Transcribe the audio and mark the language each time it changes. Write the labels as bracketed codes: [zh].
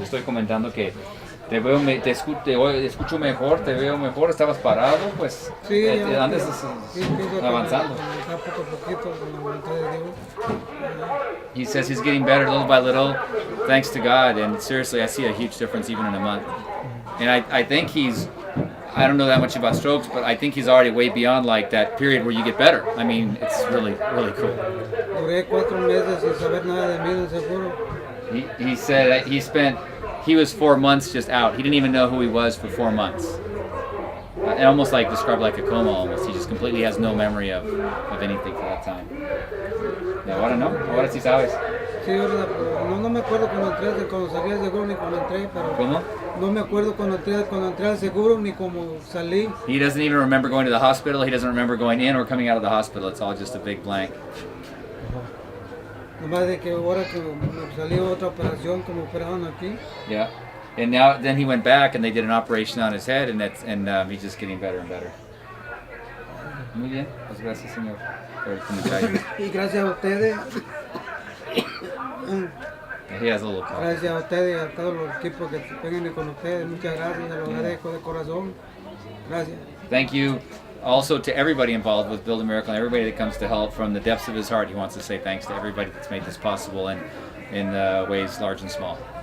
[es] Estoy comentando que te escucho mejor, te veo mejor. Estabas parado, pues sí, ya, antes sí, pienso que avanzando. ya poco a poquito con la voluntad de Dios. [en] He says he's getting better little by little, thanks to God. And seriously, I see a huge difference even in a month. And I think I don't know that much about strokes, but I think he's already way beyond like that period where you get better. I mean, it's really, really cool. [es] Duré 4 meses sin saber nada de mí del seguro. [en] He said that he was 4 months just out. He didn't even know who he was for 4 months. And almost like described like a coma almost. He just completely has no memory of anything for that time. [es] Yeah, ahora no, ahora sí sabes. Sí, verdad, pero no me acuerdo cuando salí del seguro ni cuando entré, pero ¿Cómo? no me acuerdo cuando entré al seguro ni cuando salí. [en] He doesn't even remember going to the hospital. He doesn't remember going in or coming out of the hospital. It's all just a big blank. [es] Nomás de que ahora que me salió otra operación como operaron aquí. [en] Yeah. And then he went back and they did an operation on his head, and he's just getting better and better. [es] Muy bien, pues gracias, señor, por el comentario. Y gracias a ustedes, [en] He has a little cough. [es] gracias a ustedes y a todos los equipos que vengan con ustedes. Muchas gracias, se los agradezco de corazón. Gracias. [en] Thank you also to everybody involved with Build a Miracle and everybody that comes to help. From the depths of his heart, he wants to say thanks to everybody that's made this possible in ways large and small.